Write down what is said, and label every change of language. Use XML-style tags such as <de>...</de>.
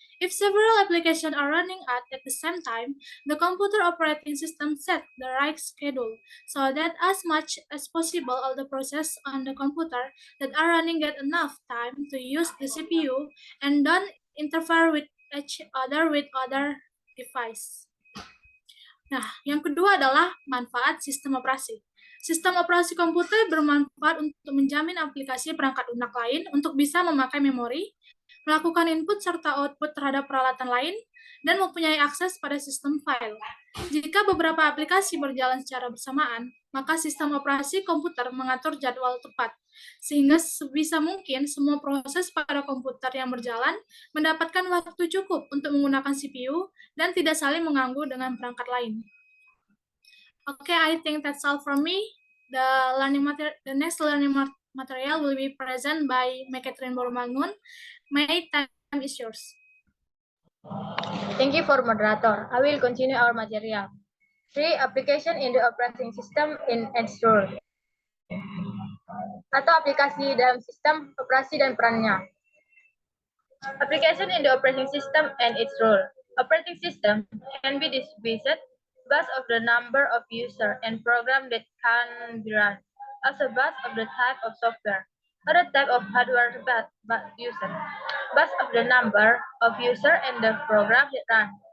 <en>If several applications are running at the same time, the computer operating system sets the right schedule so that as much as possible all the processes on the computer that are running get enough time to use the CPU and don't interfere with each other with other device.</en> <id>Nah, yang kedua adalah manfaat sistem operasi. Sistem operasi komputer bermanfaat untuk menjamin aplikasi perangkat lunak lain untuk bisa memakai memori, melakukan input serta output terhadap peralatan lain, dan mempunyai akses pada sistem file. Jika beberapa aplikasi berjalan secara bersamaan, maka sistem operasi komputer mengatur jadwal tepat, sehingga sebisa mungkin semua proses pada komputer yang berjalan mendapatkan waktu cukup untuk menggunakan CPU dan tidak saling mengganggu dengan perangkat lain.</id> <en>Okay, I think that's all from me. The next learning material will be present by Catherine Borubangun. My time is yours. Thank you for moderator. I will continue our material. 3. Application in the operating system in its role.</en> <id>Atau aplikasi dalam sistem operasi dan perannya.</id> <en>Application in the operating system and its role. Operating system can be distributed based of the number of user and program that can be run, also based of the type of software. Other type of hardware but user. Based of the number of user and the program that run.</en>